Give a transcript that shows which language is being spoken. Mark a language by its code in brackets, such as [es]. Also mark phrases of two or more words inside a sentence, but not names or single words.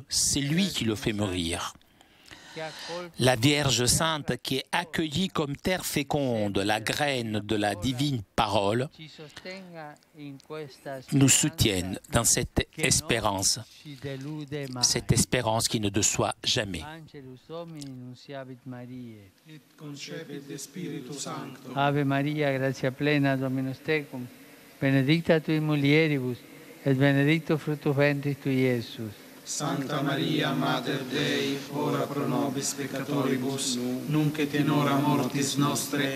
[fr] C'est lui qui le fait mûrir. La Vierge Sainte qui est accueillie comme terre féconde, la graine de la divine parole, nous soutienne dans cette espérance qui ne déçoit jamais. [la] Ave Maria, gratia plena, Dominus tecum, benedicta tui mulieribus, et benedictus fructus ventris tui, Iesus. Sancta Maria, Mater Dei, ora pro nobis peccatoribus, nunc et in hora mortis nostre.